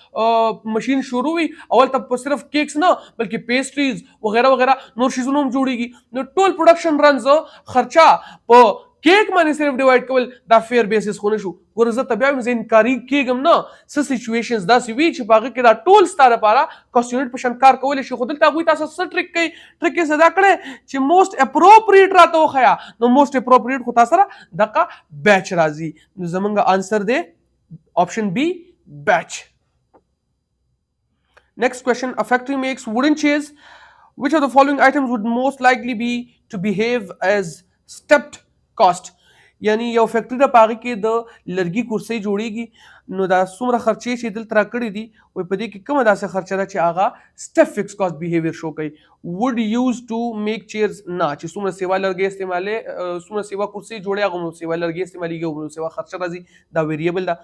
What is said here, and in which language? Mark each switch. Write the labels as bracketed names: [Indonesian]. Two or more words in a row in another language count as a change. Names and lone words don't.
[Pashto] مشین شروع وي او هلته په صرف کیکس نه بلکې پیسټریز وغیره وغیره نور شیزونه هم جوړېږي نو ټول [English] production runs [Pashto] خرچه په کیک باندې صرف ډیوایډ کول دا [English] fair basis [Pashto] خو نه شو ګوره زه ته بیا وایم زه انکاري کېږم نه څه سچویشنز داسې وي چې په هغه کې دا ټول ستا لپاره [English] cost unit [Pashto] په شان کار کولی شي خو دلته هغوی تاسو څه ټریک کوي ټریک یې څه دا کړی چې [English] most appropriate [Pashto] راته وښیه نو [English] most appropriate [Pashto] خو تا سره دغه بیچ راځي نو زمونږ آنسر دی [English] option B [Pashto] بیچ. [English] Next question, a factory makes wooden chairs. Which of the following items would most likely be to behave as stepped cost? [Pashto] یعنی یو فیکټري ده په هغې کې د لرګي کرسۍ جوړېږي نو دا څومره خرچې چې دلته راکړي دي وایي په دې کې کومه داسې خرچه ده چې هغه [English] step fixed cost behaviour [Pashto] شو کوي [English] wood used to make chairs [Pashto] نه چې څومره سیوا لرګي استعمالې څومره سیوا کرسۍ جوړې هغومره سیوا لرګي استعمالېږي هغومره سیوا خرچه راځي دا ویریبل ده.